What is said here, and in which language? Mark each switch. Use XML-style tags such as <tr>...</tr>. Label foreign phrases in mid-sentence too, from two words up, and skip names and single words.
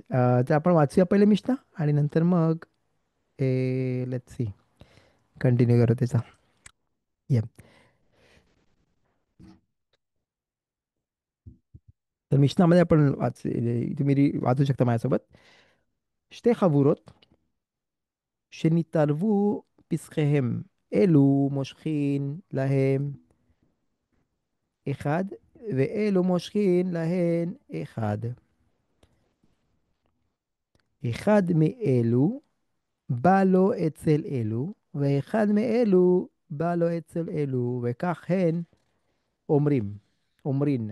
<mr>तर आपण वाचूया पहिले मिशना आणि नंतर मग</mr> <en>let's see, continue</en> <mr>करू त्याचा. ये, तर मिशनामध्ये आपण तुम्ही वाचू शकता माझ्यासोबत.</mr> <he>שתי חבורות שנתערבו פסחיהם, אלו מושכין להם אחד, ואלו מושכין להן אחד. אחד מאלו בא לו אצל אלו, ואחד מאלו בא לו אצל אלו, וכך הן אומרים, אומרין.</he>